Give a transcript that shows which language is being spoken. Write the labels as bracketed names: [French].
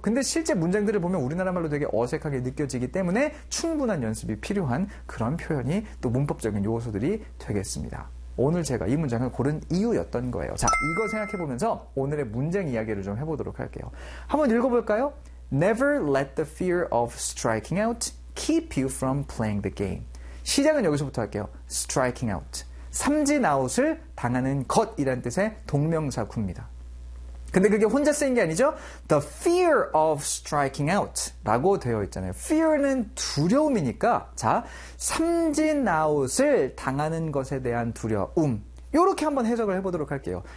[Korean] 근데 실제 문장들을 보면 우리나라 말로 되게 어색하게 느껴지기 때문에 충분한 연습이 필요한 그런 표현이 또 문법적인 요소들이 되겠습니다. 오늘 제가 이 문장을 고른 이유였던 거예요. 자, 이거 생각해보면서 오늘의 문장 이야기를 좀 해보도록 할게요. 한번 읽어볼까요? [English] Never let the fear of striking out keep you from playing the game. [Korean] 시작은 여기서부터 할게요. [English] Striking out. [Korean] 삼진아웃을 당하는 것이란 뜻의 동명사구입니다. 근데 그게 혼자 쓰인 게 아니죠? [English] The fear of striking out 라고 되어 있잖아요. [Korean] Fear는 두려움이니까 자, 삼진아웃을 당하는 것에 대한 두려움 이렇게 한번 해석을 해보도록 할게요.